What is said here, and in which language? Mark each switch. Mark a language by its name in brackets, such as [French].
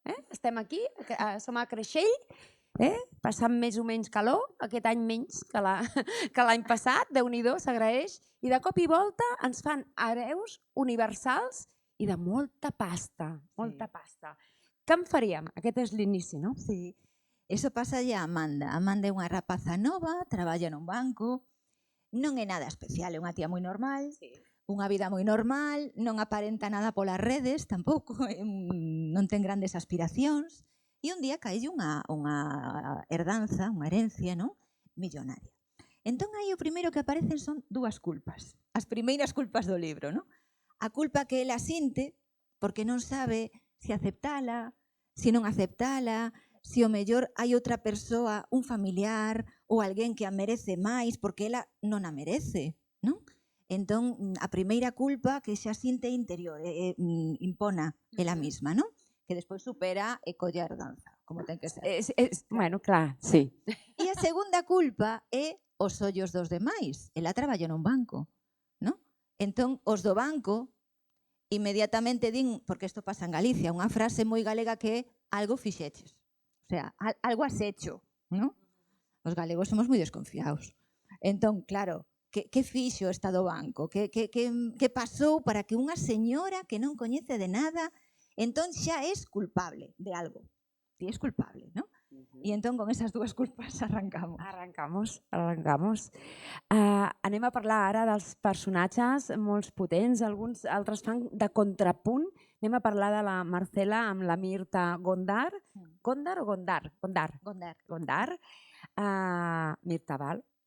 [Catalan] Estem aquí, som a Creixell, passant més o menys calor, aquest any menys que l'any passat, Déu-n'hi-do, s'agraeix, i de cop i volta ens fan hereus universals i de molta pasta, molta pasta. Què en faríem? Aquest és l'inici, no? [Galician] Sí. Eso pasa a Amanda. Amanda é unha rapaza nova, traballa nun banco, non é nada especial, é unha tía moi normal, unha vida moi normal, non aparenta nada polas redes tampouco, non ten grandes aspiracións, e un día cae unha herdanza, unha herencia, non? Millonaria. Entón aí o primeiro que aparecen son dúas culpas, as primeiras culpas do libro, non? A culpa que ela sinte porque non sabe se aceptala, se non aceptala, se o mellor hai outra persoa, un familiar ou alguén que a merece máis porque ela non a merece, non? Entón, a primeira culpa que xa sinte interior, impona ela mesma, non? Que despois supera e colle a herdanza, como ten que ser. [Catalan] Bueno, clar, sí. [Galician] E a segunda culpa é os ollos dos demais. Ela traballa nun banco, non? Entón, os do banco inmediatamente din, porque isto pasa en Galicia, unha frase moi galega que é algo fixeches. [Spanish] O sea, algo has hecho, non? Os galegos somos moi desconfiados. [Galician] Entón, claro, que fixo esta do banco? Que pasou para que unha señora que non coñece de nada, entón xa és culpable de algo. Ti és culpable, non? E entón con esas dúas culpas arrancamos. Arrancamos. [Catalan] Anem a parlar ara dels personatges molts potents, alguns altres fan de contrapunt. Anem a parlar de la Marcela amb la Mirta Gondar. Gondar o Gondar? Gondar. Mirta Val.